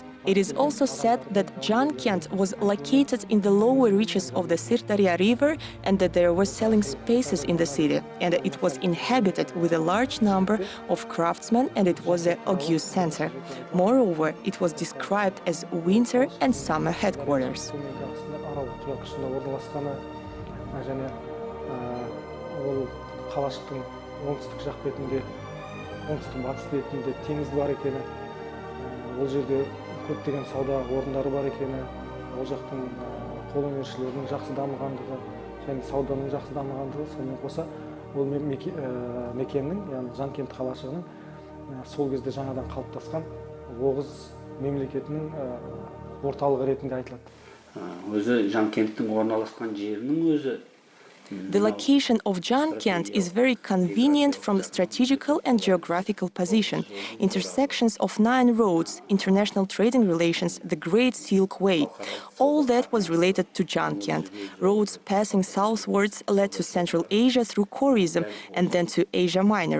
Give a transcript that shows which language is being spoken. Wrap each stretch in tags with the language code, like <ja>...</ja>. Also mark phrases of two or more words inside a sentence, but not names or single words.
<en>It is also said that ZHANKENT was located in the lower reaches of the Sirdarya River and that there were selling spaces in the city, and it was inhabited with a large number of craftsmen, and it was the OGUZ center. Moreover, it was described as winter and summer headquarters.</en> <kk>көптеген сауда орындары бар екені, ол жақтың қолөнершілердің жақсы дамығандығы және сауданың жақсы дамығандығы, сонымен қоса ол мекеннің, яғни ZHANKENT қалашығының сол кезде жаңадан қалыптасқан OGUZ мемлекетінің орталығы ретінде айтылады. Өзі ZHANKENTтің орналасқан жерінің өзі.</kk> <en>The location of ZHANKENT is very convenient from strategical and geographical position. Intersections of 9 roads, international trading relations, the Great Silk Way. All that was related to ZHANKENT. Roads passing southwards led to Central Asia through Khorizm and then to Asia Minor.</en>